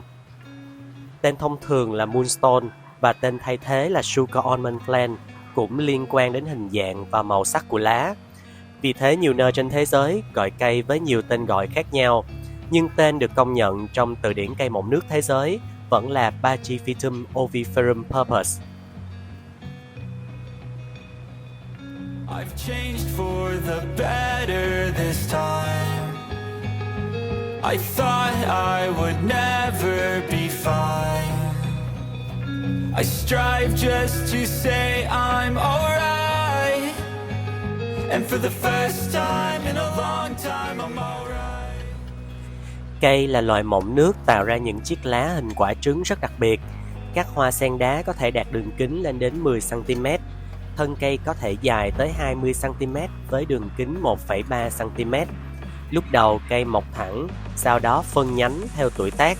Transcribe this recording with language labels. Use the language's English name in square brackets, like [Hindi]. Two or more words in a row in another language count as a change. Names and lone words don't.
[Vietnamese] Tên thông thường là moonstone và tên thay thế là [English] sugar almond plant [Vietnamese] cũng liên quan đến hình dạng và màu sắc của lá. Vì thế nhiều nơi trên thế giới gọi cây với nhiều tên gọi khác nhau, nhưng tên được công nhận trong từ điển cây mọng nước thế giới vẫn là Pachyphytum oviferum purpus. [English] I've changed for the better this time. I thought I would never be fine. I strive just to say I'm alright. And for the first time in a long time I'm alright. [Vietnamese] Cây là loài mọng nước tạo ra những chiếc lá hình quả trứng rất đặc biệt. Các hoa sen đá có thể đạt đường kính lên đến 10 cm. Thân cây có thể dài tới 20 cm với đường kính 1,3 cm. Lúc đầu cây mọc thẳng, sau đó phân nhánh theo tuổi tác.